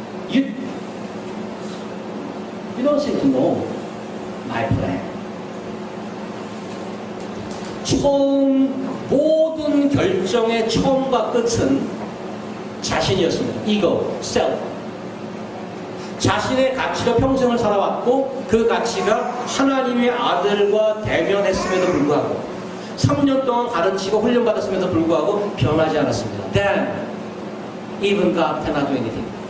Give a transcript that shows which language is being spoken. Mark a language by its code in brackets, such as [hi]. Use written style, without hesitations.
[en] You don't seem to know my plan. [ko] 모든 결정의 처음과 끝은 자신이었습니다. [en] Ego, self. [ko] 자신의 가치로 평생을 살아왔고 그 가치가 하나님의 아들과 대면했음에도 불구하고 3년 동안 가르치고 훈련받았음에도 불구하고 변하지 않았습니다. [en] Then even God cannot do anything.